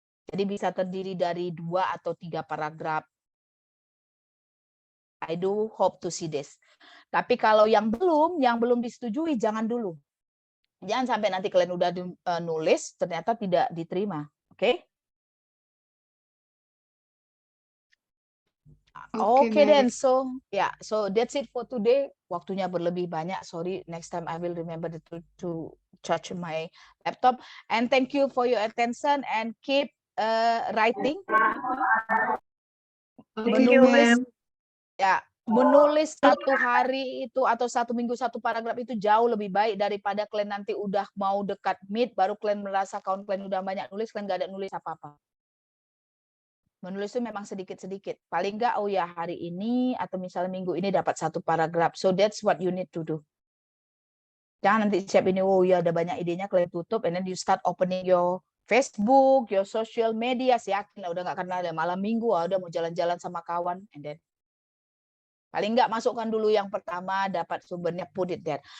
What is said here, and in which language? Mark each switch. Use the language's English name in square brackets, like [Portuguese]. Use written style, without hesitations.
[Indonesian] Jadi bisa terdiri dari 2 atau 3 paragraf. [English] I do hope to see this. [Indonesian] Tapi kalau yang belum disetujui, jangan dulu. Jangan sampai nanti kalian udah nulis ternyata tidak diterima. Oke? [English] Okay, then so that's it for today. [Indonesian] Waktunya berlebih banyak. [English] Sorry, next time I will remember to charge my laptop. And thank you for your attention and keep writing. Thank you, ma'am. [Indonesian] Ya, menulis 1 hari itu atau 1 minggu 1 paragraf itu jauh lebih baik daripada kalian nanti udah mau dekat mid baru kalian merasa kawan kalian udah banyak nulis, kalian nggak ada nulis apa-apa. Menulis itu memang sedikit-sedikit. Paling nggak, oh ya hari ini atau misalnya minggu ini dapat 1 paragraf. [English] So that's what you need to do. [Indonesian] Jangan nanti siap ini, oh ya ada banyak idenya, kalian tutup, [English] and then you start opening your Facebook, your social media, [Indonesian] yakin lah udah nggak kenal ada malam minggu, udah mau jalan-jalan sama kawan, [English] and then [Indonesian] paling nggak masukkan dulu yang pertama, dapat sumbernya, [English] put it there.